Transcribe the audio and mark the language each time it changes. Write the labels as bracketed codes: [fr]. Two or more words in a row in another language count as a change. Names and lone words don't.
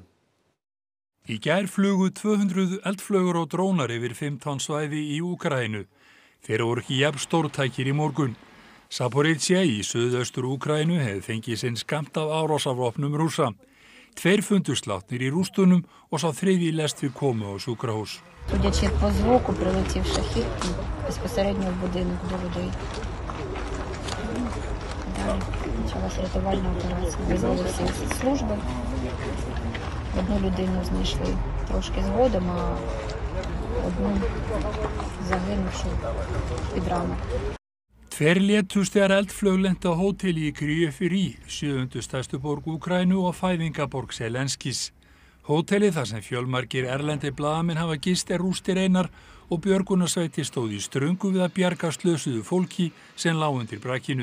[is] Í gær flugu 200 eldflaugur og drónar yfir 15 svæði í Úkraínu. Þeir voru ekki jafn stórtækir í morgun. Zaporizhzhia í suðaustur Úkraínu hefði fengið sinn skammt af árásarvopnum Rússa. 2 fundust látnir í rústunum og sá 3. lest við komu á sjúkrahús. [uk] Судячи по звуку, прилетів шахід безпосередньо в будинок до людей. Далі почалася рятувальна операція. Визвали всі служби. Одну людину знайшли трошки згодом, а одну загинувшу під ранок. [is] Tveir létust þegar eldflaug lenti á hóteli í Kryjefjörð, 7. stærstu borg Úkraínu og fæðingaborg Zelenskís. Hótelið þar sem fjölmargir erlendi blaðamenn hafa gist rústir einar og björgunarsveitir stóð í ströngu við að bjarga slösuðu fólki sem lá undir brakinu.